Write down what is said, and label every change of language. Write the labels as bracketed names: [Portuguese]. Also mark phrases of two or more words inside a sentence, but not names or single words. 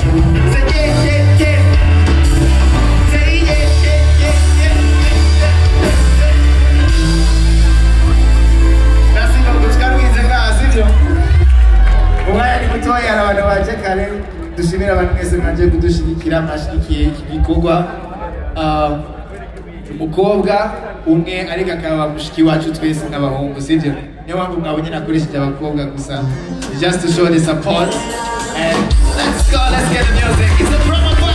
[English] Say yeah, yeah, yeah. Say yeah, yeah, yeah, yeah. [Rundi] Basi ndo kuchikarukize ngaha sivyo? Umwanya ni mutoya abantu baje kare dushimira abantu mwese mwaje kudushigikira mwashigikiye iki gikorwa. Umukobwa umwe ariko akaba mushiki wacu twese n'abahungu sivyo? Niyo mpamvu mwabonye nakoresheje abakobwa gusa [English] just to show the support. And let's go, let's get the music. It's a